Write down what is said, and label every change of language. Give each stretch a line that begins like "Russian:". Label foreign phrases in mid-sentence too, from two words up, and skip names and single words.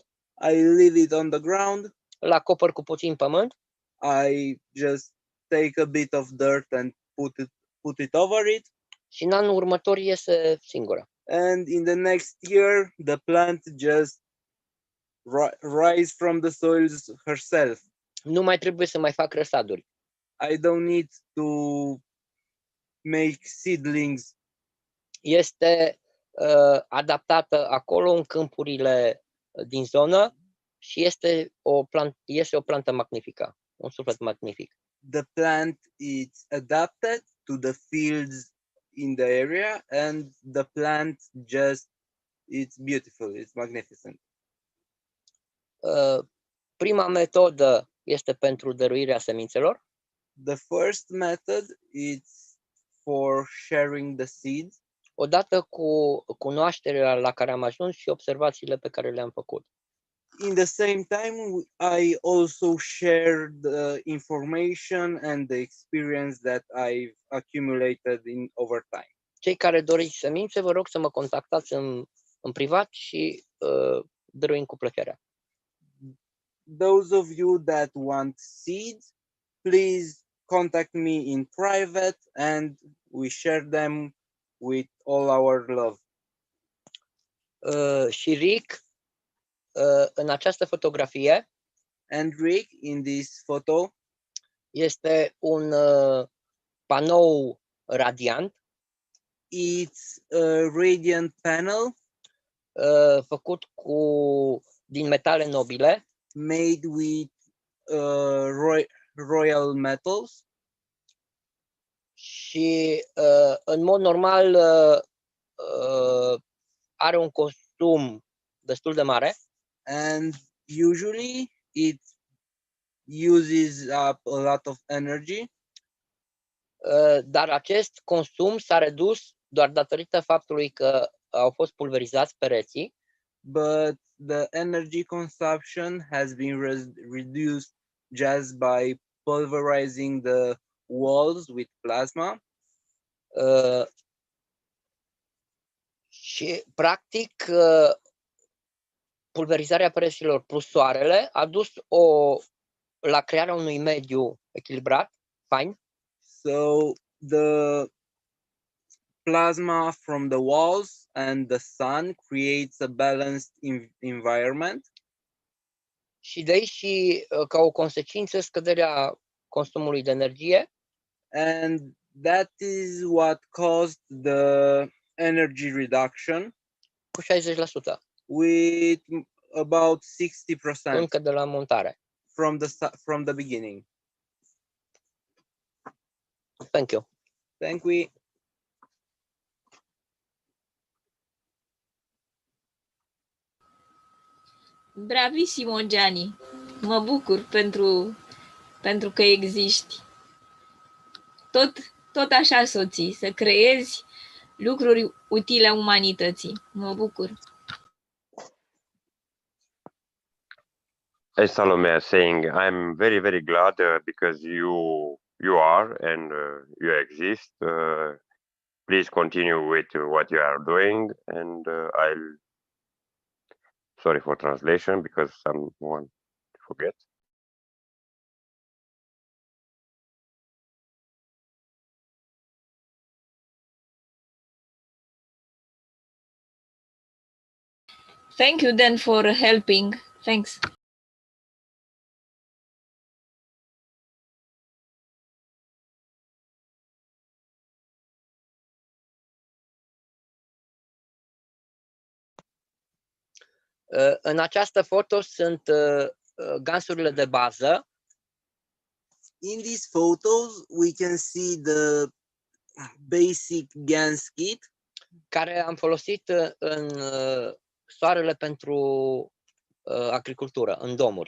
English: I leave it on the ground.
Romanian: Îl acopăr cu puțin pământ.
English: I just take a bit of dirt and put it over it.
Romanian: Și în anul următor iese singură.
English: And in the next year, the plant just rise from the soils herself.
Romanian: Nu mai trebuie să mai fac răsaduri.
English: I don't need to make seedlings.
Romanian: Este adaptată acolo în câmpurile din zonă și iese o plantă magnifică, un suflet magnific.
English: The plant is adapted to the fields in the area, and the plant it's beautiful, it's magnificent.
Romanian: Prima metodă este pentru dăruirea semințelor.
English: The first method is for sharing the seeds.
Romanian: Odată cu cunoașterea la care am ajuns și observațiile pe care le-am făcut.
English: In the same time, I also share the information and the experience that I've accumulated over time.
Romanian: Cei care doriți semințe, vă rog să mă contactați în privat și dăruim cu plăcere.
English: Those of you that want seeds, please contact me in private and we share them with all our love.
Romanian: Și Rick, în această fotografie,
English: and Rick, in this photo,
Romanian: este un panou radiant.
English: It's a radiant panel
Romanian: făcut din metale nobile,
English: made with royal metals.
Romanian: Și în mod normal are un consum destul de mare.
English: And usually it uses up a lot of energy.
Romanian: Dar acest consum s-a redus doar datorită faptului că au fost pulverizați pereții.
English: But the energy consumption has been reduced just by pulverizing the walls with plasma.
Romanian: Și, practic, pulverizarea pereților plus soarele a dus la crearea unui mediu echilibrat, fain.
English: So the plasma from the walls and the sun creates a balanced environment.
Romanian: Și de aici și, ca o consecință, scăderea consumului de energie.
English: And that is what caused the energy reduction
Romanian: cu 60%.
English: With about 60%.
Romanian: Încă de la montare.
English: From the beginning. Thank you. Thank you.
Romanian: Bravissimo, Giani. Mă bucur pentru că existi. Tot așa, soții, să creezi lucruri utile umanității. Mă bucur.
English: As Salome is saying, I'm very, very glad because you are and you exist. Please continue with what you are doing, and sorry for translation because someone forget. Thank you then for helping. Thanks.
Romanian: În această foto sunt gansurile de bază.
English: In these photos, we can see the basic Gans kit
Romanian: care am folosit în soarele pentru agricultură, în domuri.